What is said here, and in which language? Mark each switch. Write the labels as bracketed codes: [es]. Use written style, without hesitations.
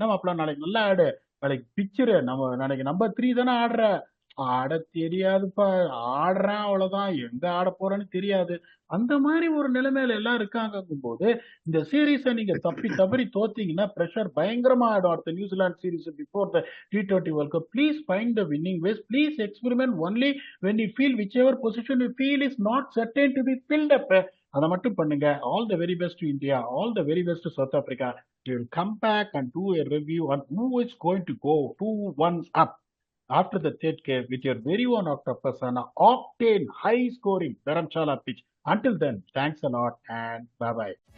[ta] என்ன மாப்பிள்ள நாளைக்கு நல்லா ஆடு, நாளைக்கு பிக்சரு நம்ம நாளைக்கு நம்பர் 3 தானே ஆடுற, ஆட தெரியாதுப்பா, ஆடுறேன் அவ்வளவுதான், எங்க ஆட போறேன்னு தெரியாது. அந்த மாதிரி ஒரு நிலைமையில எல்லாம் இருக்காங்கும் போது இந்த சீரீஸை நீங்க தவறி தோத்தீங்கன்னா பிரஷர் பயங்கரமா ஆயிடும். அடுத்த New Zealand series [en] Before the T20 world cup. Please find the winning ways. Please experiment only when you feel whichever position you feel is not certain to be filled up. [ta] அதை மட்டும் பண்ணுங்க. [en] All the very best to India, all the very best to South Africa. We will come back and do a review on who is going to go 2-1 up after the third game with your very own octopus on an octane high scoring Dharamshala pitch. Until then, thanks a lot and bye bye.